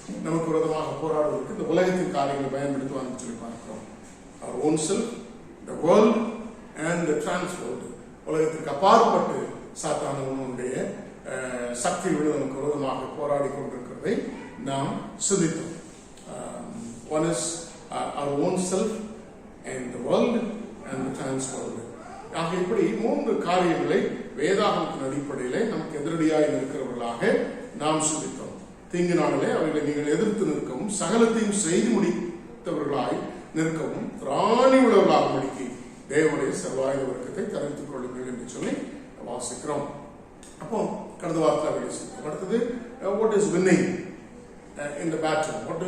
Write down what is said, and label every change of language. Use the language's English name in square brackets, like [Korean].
[Tamil] நமக்கு விரோதமாக போராடுவதற்கு இந்த உலகத்தின் காரியங்களை பயன்படுத்துவாங்க சொல்லி பார்க்கிறோம். [English] Our own self, the world and the transworld. [Tamil] உலகத்திற்கு அப்பாற்பட்டு சாத்தானுடைய சக்திகள் நமக்கு விரோதமாக போராடி கொண்டிருக்கிறதை நாம் சிந்தித்தோம். [English] One is our own self and the world and the transworld. [Tamil] ஆக இப்படி 3 காரியங்களை வேதாகமத்தின் அடிப்படையிலே நமக்கு எதிரடியாக இருக்கிறவர்களாக நாம் சிந்தித்தோம். தீங்கு நாளிலே அவைகளை நீங்கள் எதிர்த்து நிற்கவும், சகலத்தையும் செய்து முடித்தவர்களாய் நிற்கவும், திராணி உள்ளவர்களாக முடிக்கி தேவனுடைய சர்வாயுத வர்க்கத்தை தரித்துக் கொள்ளுங்கள் என்று சொல்லி வாசிக்கிறோம். அப்போ கடந்த வாரத்தில் சிந்தித்தோம். அடுத்தது [English] what is winning in the battle?